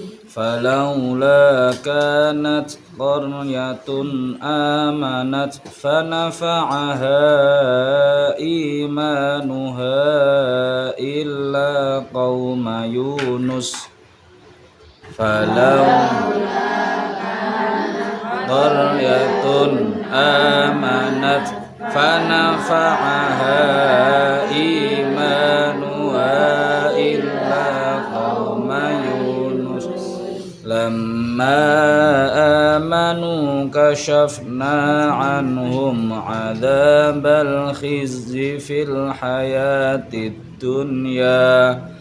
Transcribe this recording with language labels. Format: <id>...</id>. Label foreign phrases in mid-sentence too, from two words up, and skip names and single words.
<ar>فلولا كانت قرية آمنت فنفعها إيمانها إلا قوم يونس. فلولا قرية آمنت فنفعها إيمانها إلا قوم يونس لما آمنوا كشفنا عنهم عذاب الخزي في الحياة الدنيا</ar>